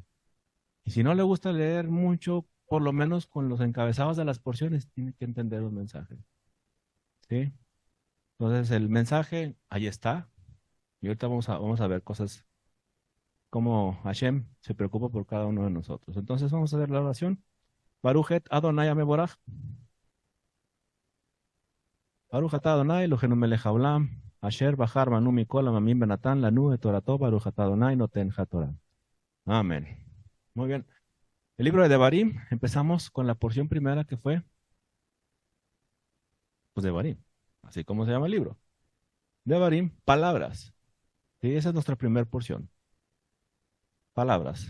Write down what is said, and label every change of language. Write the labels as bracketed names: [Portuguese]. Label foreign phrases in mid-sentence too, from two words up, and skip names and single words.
[Spanish] Y si no le gusta leer mucho, por lo menos con los encabezados de las porciones tiene que entender un mensaje. ¿Sí? Entonces el mensaje ahí está. Y ahorita vamos a ver cosas como Hashem se preocupa por cada uno de nosotros. Entonces vamos a hacer la oración. [Hebrew] ברוך אדוני המבורך. ברוך אתה אדוני אלוהינו מלך העולם. אשר בחר בנו מכל העמים ונתן לנו את תורתו ברוך אתה אדוני נותן התורה. [Spanish] Amén. Muy bien. El libro de Devarim, empezamos con la porción primera que fue, pues Devarim, así como se llama el libro. Devarim, palabras. Sí, esa es nuestra primera porción. Palabras.